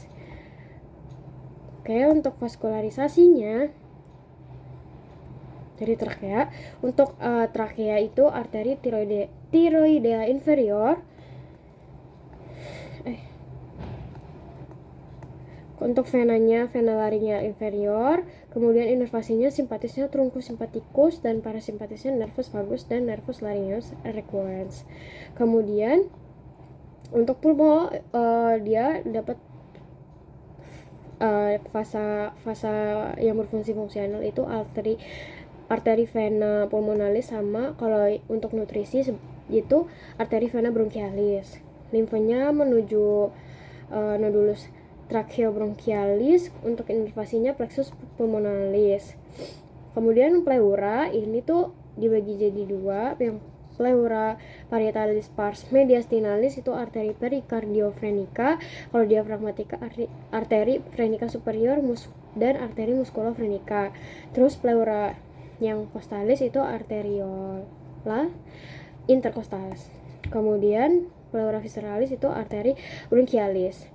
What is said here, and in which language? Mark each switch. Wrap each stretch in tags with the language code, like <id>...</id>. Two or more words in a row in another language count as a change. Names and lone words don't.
<id>Oke, untuk vaskularisasinya dari trakea, untuk trakea itu arteri tiroidea inferior. Untuk venanya, vena laringeal inferior, kemudian inervasinya simpatisnya</id> <la>truncus sympathicus</la> <id>dan parasimpatisnya</id> <la>nervus vagus</la> <id>dan</id> <la>nervus laryngeus recurrens.</la> <id>Kemudian untuk pulmo dia dapat fasa yang berfungsi fungsional itu arteri vena pulmonalis, sama kalau untuk nutrisi itu arteri vena bronchialis. Limfanya menuju</id> <la>nodulus tracheobronchialis,</la> <id>untuk inervasinya</id> <la>plexus pulmonalis.</la> <id>Kemudian pleura ini tuh dibagi jadi dua, yang</id> <la>pleura parietalis pars mediastinalis</la> <id>itu arteri pericardiofrenica, kalau diaphragmatica arteri frenica superior dan arteri musculofrenica. Terus pleura yang costalis itu arteriola intercostalis. Kemudian pleura visceralis itu arteri bronchialis.</id>